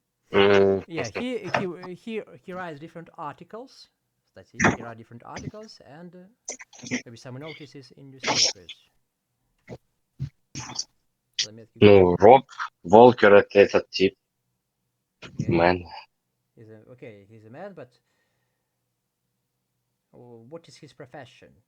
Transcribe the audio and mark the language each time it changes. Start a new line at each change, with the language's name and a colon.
English: Yeah, he writes different articles. That's it. He writes different articles and maybe some notices in newspapers.
Russian: Ну, Роб Волкер это этот тип.
English: Man. He's a man, but what is his profession?